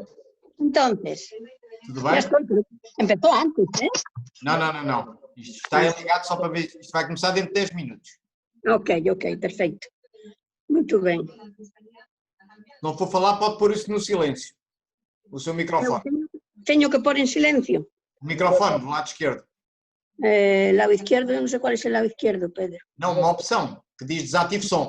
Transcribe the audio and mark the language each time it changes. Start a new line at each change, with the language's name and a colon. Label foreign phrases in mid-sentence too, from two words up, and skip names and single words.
Spanish: entonces,
Portuguese: Tudo ya bem?
Spanish: estoy. Empezó antes, ¿eh?
Portuguese: Não. Isto está ligado só para ver. Isto vai começar dentro de 10 minutos. Ok, perfecto. Muito bem. Não for falar, pode pôr isso no silêncio. O seu microfone.
Spanish: Tengo que pôr en silencio.
Portuguese: O microfone do lado esquerdo.
Spanish: Lado izquierdo, yo no sé cuál es el lado izquierdo, Pedro.
Portuguese: Não, uma opção que diz desative som.